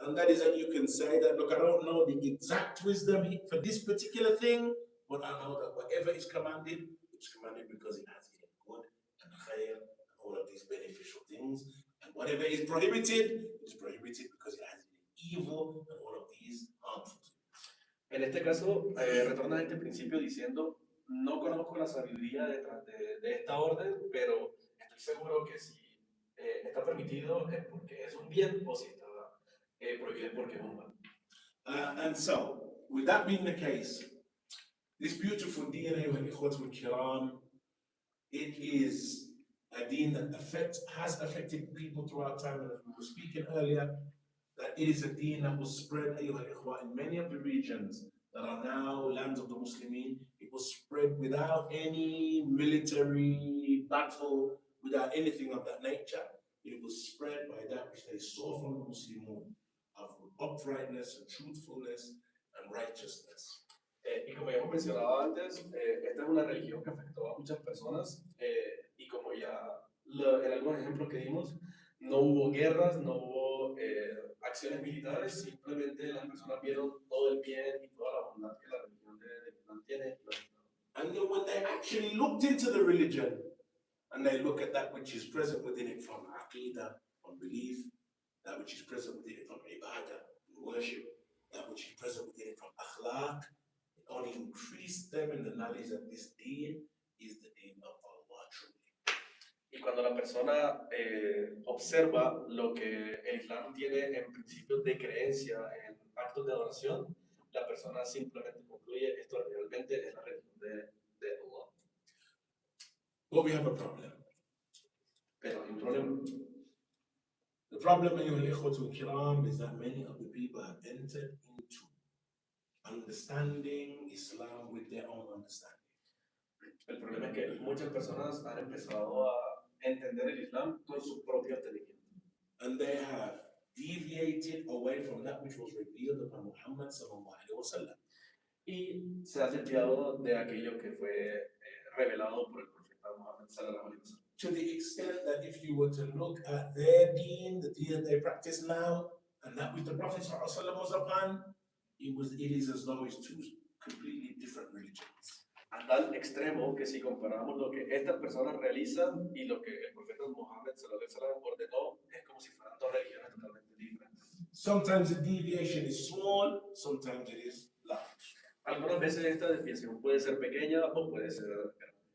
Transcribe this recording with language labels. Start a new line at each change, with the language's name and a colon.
English: And that is that you can say that, look, I don't know the exact wisdom for this particular thing, but I know that whatever is commanded, it's commanded because it has it good and khair and all of these beneficial things. And whatever is prohibited, it's prohibited because it has evil and all of these harmful things.
Spanish: En este caso, retorna a este principio diciendo, no conozco la sabiduría detrás de esta orden, pero estoy seguro que si está permitido es porque es un bien o si está prohibido es porque es un mal.
English: And so, with that being the case, this beautiful deen,
Arabic: أيها الإخوة الكرام,
English: it is a deen that has affected people throughout time, and as we were speaking earlier, that it is a deen that was spread,
Arabic: أيها الإخوة,
English: in many of the regions that are now lands of the Muslimin. It was spread without any military battle, without anything of that nature. It was spread by that which they saw from the Muslimun of uprightness and truthfulness and righteousness.
Spanish: Y como ya hemos mencionado antes, esta es una religión que afectó a muchas personas y como ya en algunos ejemplos que dimos, no hubo guerras, no hubo acciones militares, simplemente las personas vieron todo el bien y toda la bondad que la religión de Islam tiene.
English: And then when they actually looked into the religion and they look at that which is present within it from aqidah, from belief, that which is present within it from ibadah, worship, that which is present within it from akhlaq, it only increased them in the knowledge that this deen is the deen of Allah truly.
Spanish: Y cuando la persona observa lo que el Islam tiene en principios de creencia, en actos de adoración, la persona simplemente concluye esto realmente es la religión de Allah.
English: But we have a problem.
Spanish: Pero hay un problema.
English: The problem,
Arabic: أيها الإخوة الكرام,
English: is that many of the people have entered into understanding Islam with their own understanding.
Spanish: El problema es que muchas personas han empezado a entender el Islam con su propio entendimiento.
English: And they have deviated away from that which was revealed upon Muhammad sallallahu alaihi wasallam.
Spanish: Y se ha desviado de aquello que fue revelado por el profeta Muhammad sallallahu alaihi wasallam.
English: To the extent that if you were to look at their deen, the deen that they practice now, and that which the Prophet sallallahu alaihi wasallam was upon, it is as though it's two completely different religions.
Spanish: A tal extremo que si comparamos lo que estas personas realizan y lo que el profeta Muhammad sallallahu alaihi wasallam ordenó, es como si fueran dos religiones totalmente diferentes.
English: Sometimes the deviation is small, sometimes it is large.
Spanish: Algunas veces esta desviación puede ser pequeña o puede ser grande.